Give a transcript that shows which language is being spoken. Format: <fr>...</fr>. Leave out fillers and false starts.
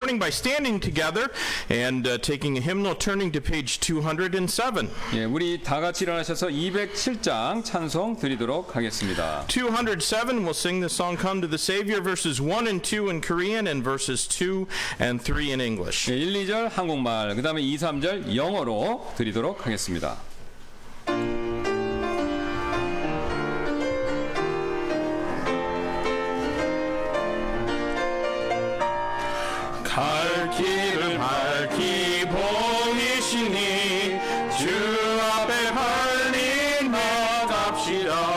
<en>By standing together and taking a hymnal, turning to page 207.</en> <ko>예, 우리 다 같이 일어나셔서 207장 찬송 드리도록 하겠습니다.</ko> <en>207 we'll sing the song Come to the Savior verses 1 and 2 in Korean and verses 2 and 3 in English.</en> <ko>예, 1, 2절 한국말, 그다음에 2, 3절 영어로 드리도록 하겠습니다. 갈 길을 밝히 보이시니 주 앞에 발린 나갑시다.</ko>